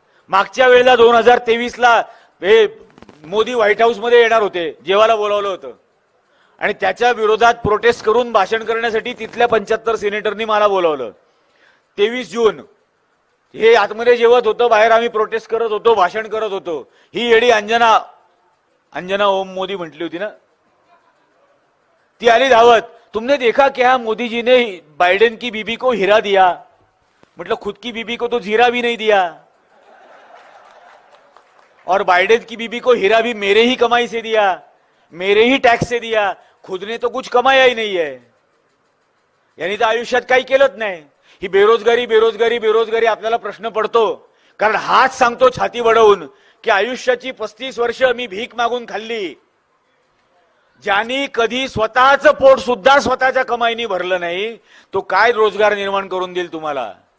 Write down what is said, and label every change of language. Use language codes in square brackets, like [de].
[mr] मागच्या वेळेला 2023ला हे मोदी व्हाईट हाऊस मध्ये येणार होते, जेवायला बोलावलं होतं, आणि त्याच्या विरोधात प्रोटेस्ट करून भाषण करण्यासाठी तिथल्या 75 सिनेटरनी मला बोलावलं. 23 जून हे आतमध्ये जेवत होतं, बाहेर आम्ही प्रोटेस्ट करत होतो, भाषण करत होतो. ही येडी अंजना ओम मोदी म्हटली होती ना, ती आली धावत. [hi] तुमने देखा क्या मोदी जी ने बाइडेन की बीबी को हीरा दिया? मतलब खुद की बीबी को तो जीरा भी नहीं दिया, और बाइडेन की बीबी को हीरा भी मेरे ही कमाई से दिया, मेरे ही टॅक्स से दिया, खुद ने तो कुछ कमाया ही नहीं है. [mr] यांनी तर आयुष्यात काही केलंच नाही. ही बेरोजगारी आपल्याला प्रश्न पडतो, कारण हाच सांगतो छाती वडवून की आयुष्याची 35 वर्ष मी भीक मागून खाल्ली. ज्यांनी कधी स्वतःचं पोट सुद्धा स्वतःच्या कमाईनी भरलं नाही, तो काय रोजगार निर्माण करून देईल तुम्हाला?